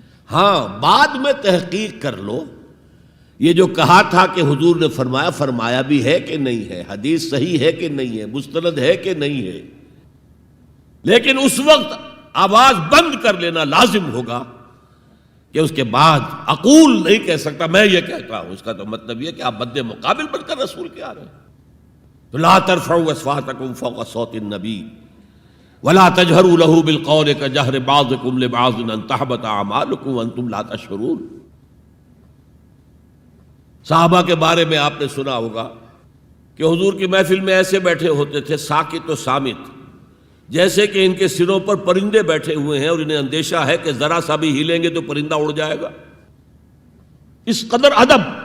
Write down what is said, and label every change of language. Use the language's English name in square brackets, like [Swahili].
[Urdu] ہاں بعد میں تحقیق کر لو یہ جو کہا تھا کہ حضور نے فرمایا، فرمایا بھی ہے کہ نہیں ہے، حدیث صحیح ہے کہ نہیں ہے، مستند ہے کہ نہیں ہے. لیکن اس وقت آواز بند کر لینا لازم ہوگا کہ اس کے بعد اقول نہیں کہہ سکتا میں یہ کہتا ہوں. اس کا تو مطلب یہ کہ آپ مد مقابل بن کر رسول کے آ رہے ہیں. [Arabic] تو لا ترفعوا اصواتکم فوق صوت النبی ولا تجہروا له بالقول کجہر بعضکم لبعض ان تحبط اعمالکم وانتم لا تشعرون. [Urdu] صحابہ کے بارے میں آپ نے سنا ہوگا کہ حضور کی محفل میں ایسے بیٹھے ہوتے تھے ساکت و صامت، جیسے کہ ان کے سروں پر پرندے بیٹھے ہوئے ہیں اور انہیں اندیشہ ہے کہ ذرا سا بھی ہلیں گے تو پرندہ اڑ جائے گا. اس قدر ادب.